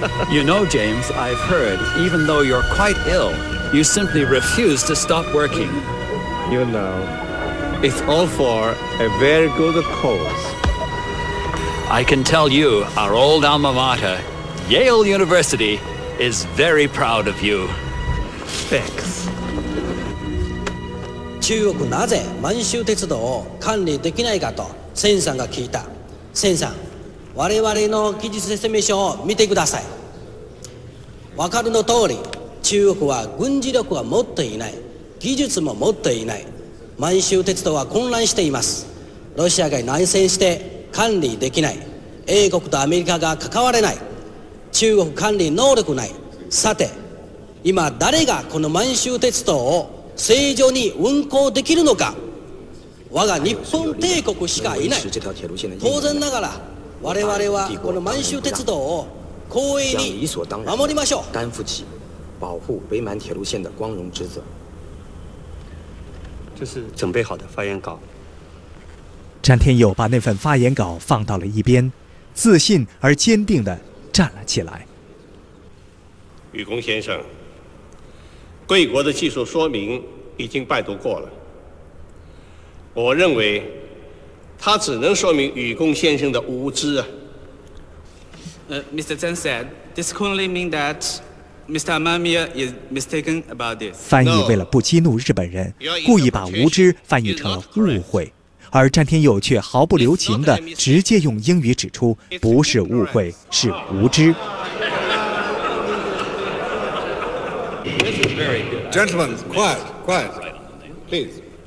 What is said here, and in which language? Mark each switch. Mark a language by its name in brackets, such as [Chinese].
[English] You know, James, I've heard, even though you're quite ill, you simply refuse to stop working. You know, it's all for a very good cause. I can tell you, our old alma mater, Yale University, is very proud of you. Thanks. [Japanese] 中国なぜ満州鉄道を管理できないかと千さんが聞いた。千さん、我々の技術説明書を見てください。わかるの通り、中国は軍事力は持っていない、技術も持っていない。満州鉄道は混乱しています。ロシアが内戦して管理できない。英国とアメリカが関われない。中国管理能力ない。さて、今誰がこの満州鉄道を正常に運行できるのか。我が日本帝国しかいない。当然ながら我々はこの満州鉄道を光栄に守りましょう。 [Chinese] 担負起保护北满铁路线的光荣职责。这是准备好的发言稿。詹天佑把那份发言稿放到了一边，自信而坚定地站了起来。宇公先生，贵国的技术说明已经拜读过了，我认为它只能说明宇公先生的无知啊。 [English] Mr. Zhang said, this can only mean that Mr. Amamiya is mistaken about this. [Chinese] 翻译为了不激怒日本人，故意把无知翻译成了误会，而詹天佑却毫不留情地直接用英语指出，不是误会，是无知。 [English] Gentlemen, quiet, quiet, please.